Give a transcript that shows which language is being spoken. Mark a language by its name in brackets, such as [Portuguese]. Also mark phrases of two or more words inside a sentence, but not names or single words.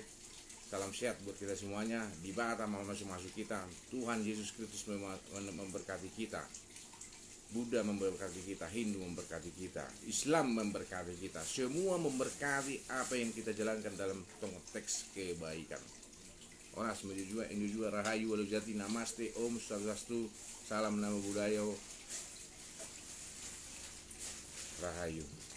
[Indonesian] Salam sehat buat kita semuanya. Di Batam masuk-masuk kita, Tuhan Yesus Kristus memberkati kita. Buddha memberkati kita, Hindu memberkati kita, Islam memberkati kita. Semua memberkati apa yang kita jalankan dalam konteks kebaikan. Oras menuju juga rahayu walau jati, namaste, [Balinese] om swastiastu, [Indonesian] salam [Pali] namo buddhaya, [Indonesian] rahayu.